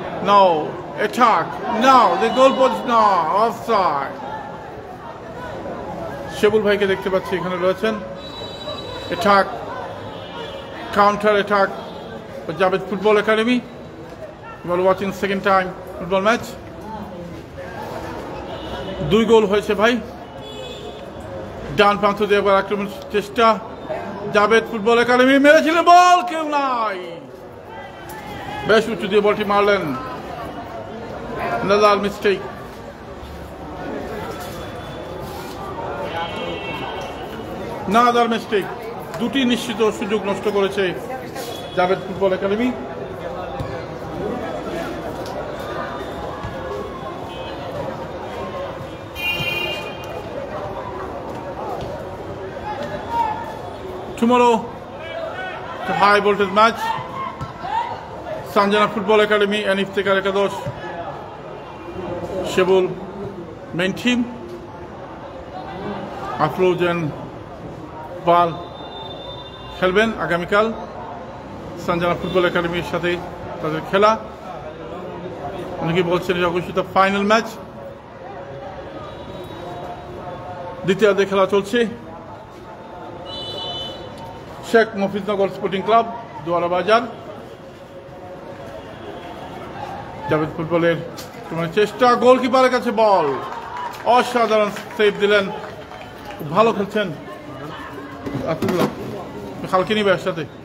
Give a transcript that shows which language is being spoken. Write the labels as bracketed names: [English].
[English] Now attack. Now the goal post. Now offside. [Bangla] Shebul ভাইকে দেখতে পাচ্ছি এখানে রয়েছেন। [English] Attack, counter attack for Javed Football Academy. You are watching second time football match. [Bangla] 2 গোল হয়েছে ভাই। ডান প্রান্ত দিয়ে আবার আক্রমণ চেষ্টা, জাবেদ ফুটবল একাডেমি মেরেছিলেন বল, কেউ নাই, বেশ উঁচু দিয়ে বলটি মারলেন। [English] Another mistake. Another mistake. [Bangla] দুটি নিশ্চিত সুযোগ নষ্ট করেছে Jabed football academy. [English] Tomorrow, the high voltage match, Sanjana Football Academy and Iftikhar Ekadosh Shebul main team, Afroz and Bal [Bangla] খেলবেন আগামীকাল সঞ্জনা ফুটবল একাডেমির সাথে তাদের খেলা। অনেকে বলছেন এটা অবশ্যই ফাইনাল ম্যাচ। দ্বিতীয়ার্ধে খেলা চলছে। শেখ মফিজনগর স্পোর্টিং ক্লাব দোয়ারাবাজার, জাভেদ ফুটবলের চেষ্টা, গোলকিপারের কাছে বল, অসাধারণ সেভ দিলেন, ভালো খেলছেন আব্দুল্লাহ। খালকে নিবে একসাথে।